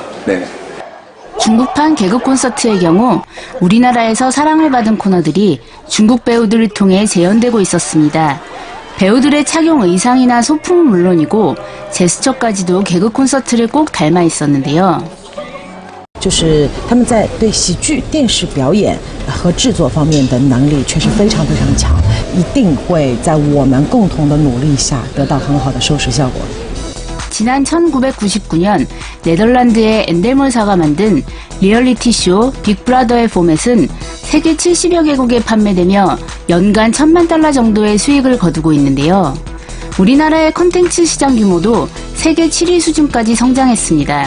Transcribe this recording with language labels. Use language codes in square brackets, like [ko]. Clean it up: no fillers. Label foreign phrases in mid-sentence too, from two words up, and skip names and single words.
[ko] 네. 중국판 개그 콘서트의 경우 우리나라에서 사랑을 받은 코너들이 중국 배우들을 통해 재현되고 있었습니다. 배우들의 착용 의상이나 소품은 물론이고 제스처까지도 개그 콘서트를 꼭 닮아 있었는데요. [zh] 就是他们在对喜剧、电视表演和制作方面的能力确实非常非常强，一定会在我们共同的努力下得到很好的收视效果。 [ko] 지난 1999년 네덜란드의 엔델몰사가 만든 리얼리티 쇼 빅브라더의 포맷은 세계 70여 개국에 판매되며 연간 1,000만 달러 정도의 수익을 거두고 있는데요. 우리나라의 콘텐츠 시장 규모도 세계 7위 수준까지 성장했습니다.